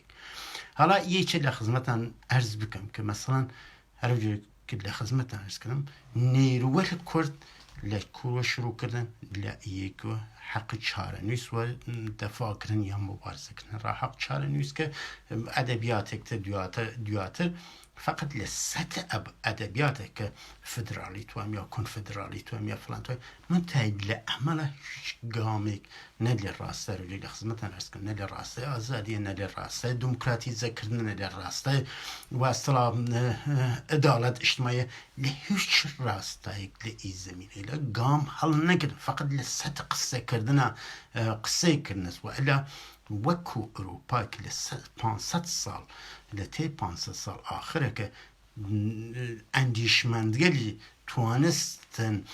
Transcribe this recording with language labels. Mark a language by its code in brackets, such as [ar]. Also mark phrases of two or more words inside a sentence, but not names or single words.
[sdh] هەڵا یەکێ لە خزمەتان ئەرز بکەم کە مەسەڵەن هەرەوجێک لە خزمەتان ئەرزکردم نێروەر کورد لە کووە شروعکردن لە یەکوە حەقی چارەنووس وە دەفاکردن یا مبارزەکردن ڕاحەق چارەنووس کە ئەدەبیاتێکتە دواتر فقط لە سەتە ئەدەبیاتە کە فدرالی توام یا کۆنفدرالی توام یا فلان توام من تایید لە ئەمەلە هیچ گامێک نە لە ڕاستە ڕێ لە خزمەتان ئەرزکردن نە لە ڕاستای ئازادیە نە لە ڕاستای دموکراتیزەکردن نە لە ڕاستای وەسڵا ئەداڵەت ئیجتیماعیە لە هیچ ڕاستایەک لە ئی زەمینەی لە گام هەڵ نەگرن فقط لە سەتە قسەیکردنە و ئەلا وەکو ئەوروپا کە لە 500 ساڵ لە تێ 500 ساڵ ئاخرەکە ئەندیشمەندگەلی توانستن